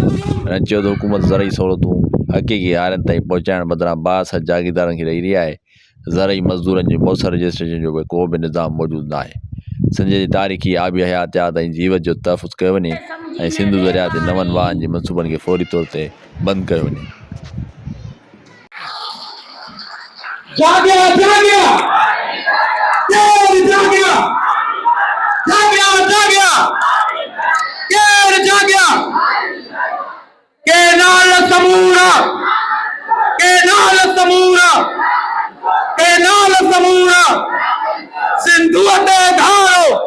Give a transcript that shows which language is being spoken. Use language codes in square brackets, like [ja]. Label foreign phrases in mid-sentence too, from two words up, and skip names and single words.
[sd] हिननि चयो त हुकूमत ज़रई सहूलियतूं हक़ीक़ी हारियुनि ताईं पहुचाइण बदिरां बास जागीरदारनि खे ॾेई रही आहे। ज़रई मज़दूरनि जी मौसर रजिस्ट्रेशन जो को बि निज़ाम मौजूदु न आहे। सिंध जी तारीख़ी आबी हयातियात ऐं जीवत जो तहफ़ुज़ कयो वञे ऐं सिंधु दरिया ते नवनि वाहनि जे मनसूबनि खे फौरी तौर ते बंदि कयो वञे। जागिया जागिया जागिया जागिया जागिया जागिया के नाल समूरा के नाल समूरा के नाल समूरा सिंधु ते धारो